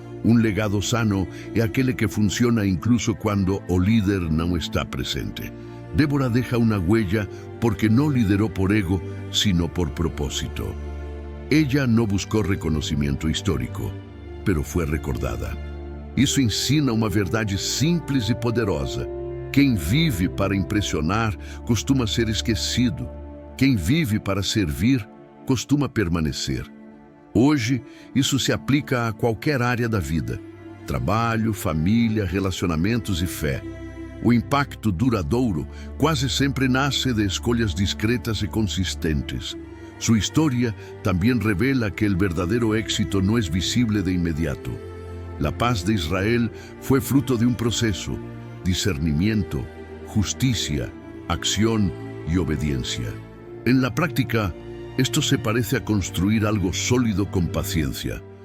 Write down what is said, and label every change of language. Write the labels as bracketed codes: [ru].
[es] Un legado sano es aquel que funciona incluso cuando el líder no está presente. Débora deja una huella porque no lideró por ego, sino por propósito. Ella no buscó reconocimiento histórico, pero fue recordada. [pt] Isso ensina uma verdade simples e poderosa. Quem vive para impressionar costuma ser esquecido. Quem vive para servir costuma permanecer. Hoje, isso se aplica a qualquer área da vida: trabalho, família, relacionamentos e fé. O impacto duradouro quase sempre nasce de escolhas discretas e consistentes. [es] Su historia también revela que el verdadero éxito no es visible de inmediato. La paz de Israel fue fruto de un proceso: discernimiento, justicia, acción y obediencia. En la práctica, esto se parece a construir algo sólido con paciencia.